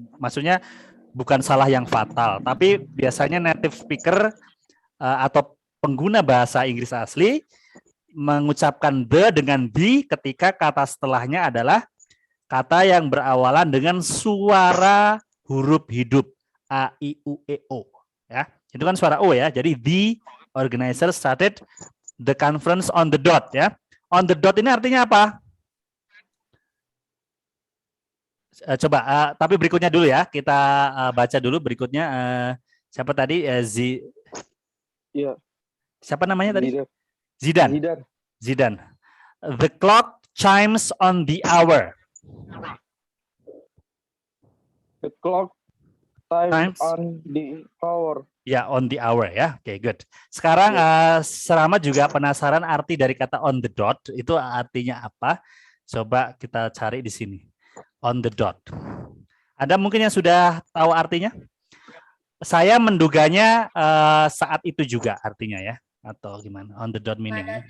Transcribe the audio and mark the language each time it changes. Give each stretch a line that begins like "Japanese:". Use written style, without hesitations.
Indonesian: Maksudnya bukan salah yang fatal, tapi biasanya native speaker atau pengguna bahasa Inggris asli mengucapkan the dengan the ketika kata setelahnya adalah kata yang berawalan dengan suara huruf hidup a, i, u, e, o ya. Itu kan suara o ya. Jadi
English: the organizer started the conference on the dot ya.
Indonesian: On the dot ini artinya apa? Coba tapi berikutnya dulu ya. Kita baca dulu berikutnya siapa tadi Iya. Siapa namanya tadi? Zidan. Zidan.
English: The clock chimes on the hour. The clock chimes on the hour. Ya, on the hour ya. Oke, good.
Indonesian: Sekarang Selamat juga penasaran arti dari kata on the dot itu artinya apa? Coba kita cari di sini. On the dot. Ada mungkin yang sudah tahu artinya? Saya menduganya saat itu juga artinya ya. Atau gimana? On the dot meaning.